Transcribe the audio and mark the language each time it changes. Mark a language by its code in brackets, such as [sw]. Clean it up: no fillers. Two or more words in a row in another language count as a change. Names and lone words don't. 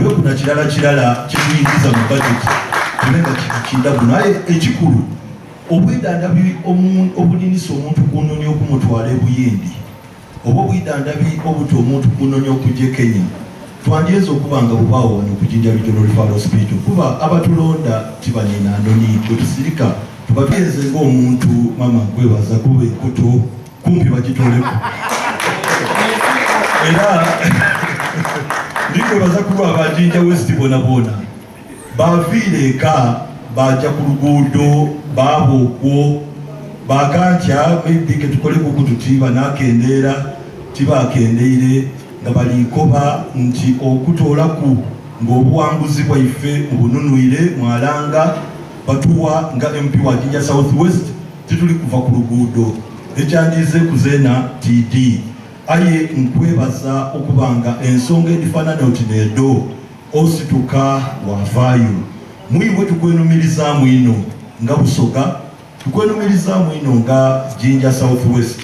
[xog] kuna kirala kituyingiza mu budget tulenga kindabu naye ekikulu obwidandabi obulinisa omuntu kunonya okumutwala ebuyindi oba obwidandabi obuti omuntu kunonya okujja Kenya twandyeza okuba nga bubaawo wano okujinja Regional Referral Hospital kuba abatulonda tibanina ndoni kwetusirika tubagenze ng'omuntu mama nkwebaza kuba ekuto kumpi bagitoleko era ndikwebaza kuba abajinja West bona baviire eka bajja ku luguudo babookwo bakantya maybe ketukoleko kututiba nakendeera tibakendeire nga balikoba nti okutoolaku ng'obuwanguzi bwaife mu bununuire mwalanga batuwa nga MP wa Jinja South West tituli kuva ku luguudo ekyandize kuzeena TD aye nkwebaza okubanga ensonga edifaanana oti needo osituka wavaayo mwiwe tukwenumirizamu ino nga Busoga tukwenumirizamu ino nga Jinja South West